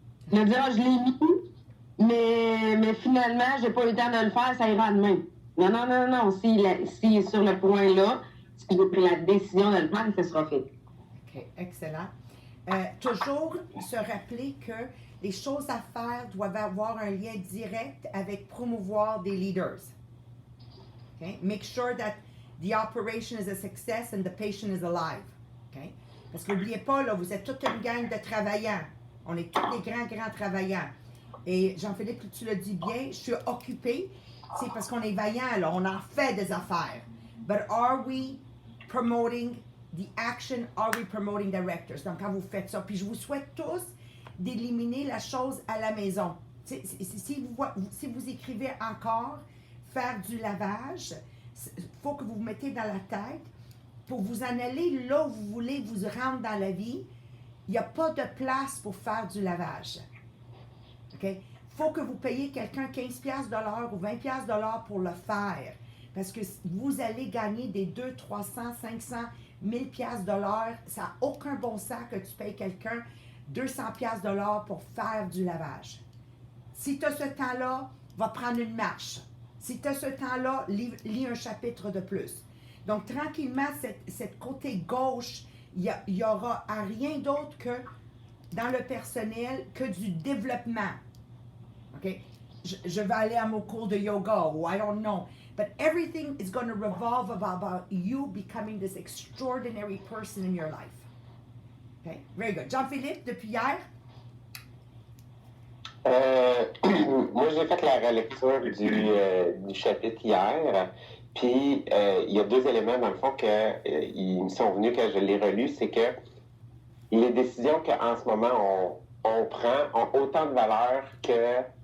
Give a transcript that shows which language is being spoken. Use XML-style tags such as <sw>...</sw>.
<fr>Là. De dire, je l'ai mis, mais finalement, j'ai pas eu le temps de le faire, ça ira demain. Non. S'il est sur le point là, si j'ai pris la décision de le faire, ça sera fait. OK, excellent. Toujours se rappeler que les choses à faire doivent avoir un lien direct avec promouvoir des leaders. Okay?</fr> <en>Make sure that the operation is a success and the patient is alive. Okay?</en> <fr>Parce que n'oubliez pas, là, vous êtes toute une gang de travaillants. On est tous des grands travaillants. Et Jean-Philippe, tu le dis bien, je suis occupé. C'est parce qu'on est vaillant, là. On en fait des affaires. But are we promoting</fr> <en>the action are we promoting directors.</en> <fr>Donc, quand vous faites ça, puis je vous souhaite tous d'éliminer la chose à la maison. Si vous écrivez encore faire du lavage, il faut que vous vous mettez dans la tête pour vous en aller là où vous voulez vous rendre dans la vie. Il n'y a pas de place pour faire du lavage. OK? Il faut que vous payiez quelqu'un 15$ ou 20$ pour le faire. Parce que vous allez gagner des 200, 300, 500, 1000$ de l'heure. Ça n'a aucun bon sens que tu payes quelqu'un 200$ de l'heure pour faire du lavage. Si tu as ce temps-là, va prendre une marche. Si tu as ce temps-là, lis un chapitre de plus. Donc, tranquillement, cette côté gauche, il y aura à rien d'autre que dans le personnel que du développement. OK? Je vais aller à mon cours de yoga ou I don't know.</fr> <en>But everything is going to revolve about you becoming this extraordinary person in your life. Okay, very good.</en> <fr>Jean-Philippe, depuis hier? Moi, j'ai fait la relecture du chapitre hier. Puis, il y a 2 éléments, dans le fond, ils me sont venus quand je l'ai relu. C'est que les décisions qu'en ce moment on prend ont autant de valeur que...</fr>